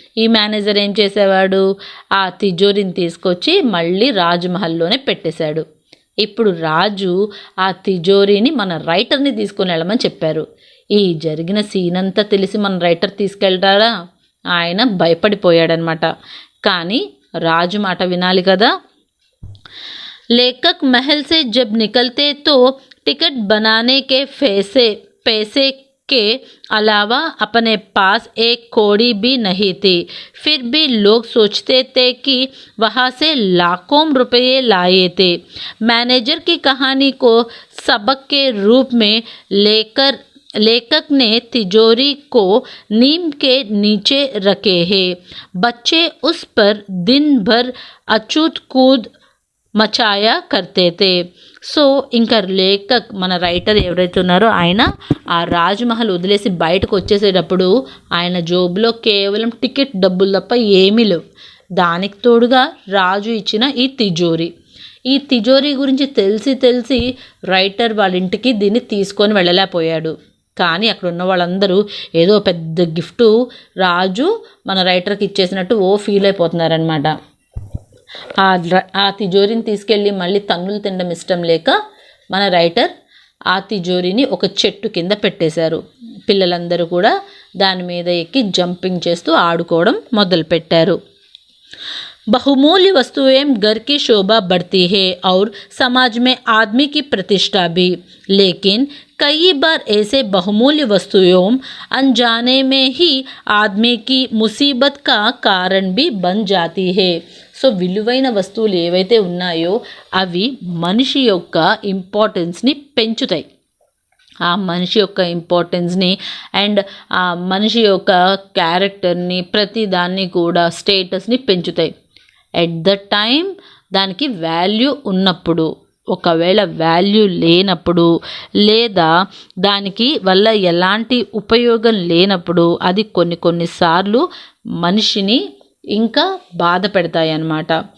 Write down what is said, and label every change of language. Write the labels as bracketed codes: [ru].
[te] ఈ మేనేజర్ ఏం చేసేవాడు, ఆ తిజోరిని తీసుకొచ్చి మళ్ళీ రాజ్మహల్లోనే పెట్టేశాడు. ఇప్పుడు రాజు ఆ తిజోరిని మన రైటర్ని తీసుకొని వెళ్ళమని చెప్పారు. ఈ జరిగిన సీన్ అంతా తెలిసి మన రైటర్ తీసుకెళ్తాడా, ఆయన భయపడిపోయాడనమాట. కానీ రాజు మాట వినాలి కదా. [hi] लेखक महल से जब निकलते तो टिकट बनाने के पैसे के अलावा अपने पास एक कौड़ी भी नहीं थी. फिर भी लोग सोचते थे कि वहाँ से लाखों रुपये लाए थे. मैनेजर की कहानी को सबक के रूप में लेकर लेखक ने तिजोरी को नीम के नीचे रखे हैं. बच्चे उस पर दिन भर अछूत कूद మచాయా కర్తేతే. [te] సో ఇంకా లేఖక్ మన రైటర్ ఎవరైతే ఉన్నారో ఆయన ఆ రాజ్మహల్ వదిలేసి బయటకు వచ్చేసేటప్పుడు ఆయన జోబులో కేవలం టికెట్ డబ్బులు తప్ప ఏమీ లేవు. దానికి తోడుగా రాజు ఇచ్చిన ఈ తిజోరీ గురించి తెలిసి రైటర్ వాళ్ళ ఇంటికి దీన్ని తీసుకొని వెళ్ళలేకపోయాడు. కానీ అక్కడ ఉన్న వాళ్ళందరూ ఏదో పెద్ద గిఫ్ట్ రాజు మన రైటర్కి ఇచ్చేసినట్టు ఫీల్ అయిపోతున్నారనమాట. ఆ తిజోరిని తీసుకెళ్ళి మళ్ళీ తన్నులు తినడం ఇష్టం లేక మన రైటర్ ఆ తిజోరిని ఒక చెట్టు కింద పెట్టేశారు. పిల్లలందరూ కూడా దాని మీద ఎక్కి జంపింగ్ చేస్తూ ఆడుకోవడం మొదలుపెట్టారు. [hi] बहुमूल्य वस्तुएं घर की शोभा बढ़ती है और समाज में आदमी की प्रतिष्ठा भी. लेकिन कई बार ऐसे बहुमूल्य वस्तुओं अनजाने में ही आदमी की मुसीबत का कारण भी बन जाती है. [te] సో విలువైన వస్తువులు ఏవైతే ఉన్నాయో అవి మనిషి యొక్క ఇంపార్టెన్స్ని పెంచుతాయి. ఆ మనిషి యొక్క ఇంపార్టెన్స్ని అండ్ ఆ మనిషి యొక్క క్యారెక్టర్ని, ప్రతి దాన్ని కూడా స్టేటస్ని పెంచుతాయి. ఎట్ ద టైం దానికి వాల్యూ ఉన్నప్పుడు, ఒకవేళ వాల్యూ లేనప్పుడు లేదా దానికి వల్ల ఎలాంటి ఉపయోగం లేనప్పుడు అది కొన్నిసార్లు మనిషిని ఇంకా బాధ పెడతాయి అన్నమాట.